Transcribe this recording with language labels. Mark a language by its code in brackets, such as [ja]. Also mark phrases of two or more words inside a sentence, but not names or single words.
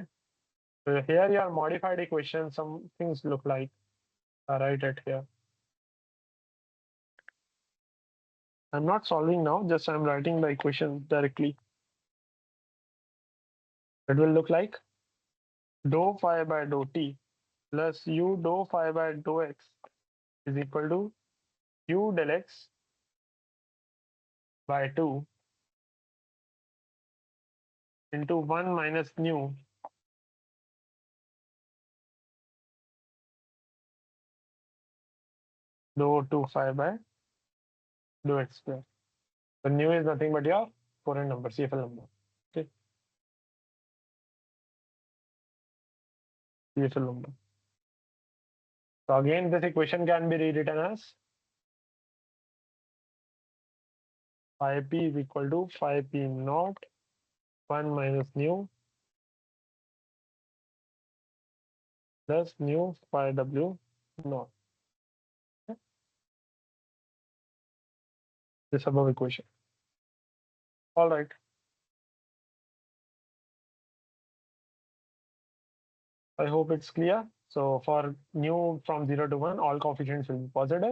[en] So here your modified equation, some things look like. Write it here. I'm not solving now, just I'm writing the equation directly. It will look like dou phi by dou t plus u dou phi by dou x is equal to u del x by 2 into 1 minus nu dou 2 phi by dou x square. So nu is nothing but your foreign number, CFL number. Okay. Beautiful number. So again, this equation can be rewritten as phi p is equal to phi p naught 1 minus nu plus nu phi w naught. Okay. This above equation. All right. I hope it's clear. So for nu from 0 to 1, all coefficients will be positive.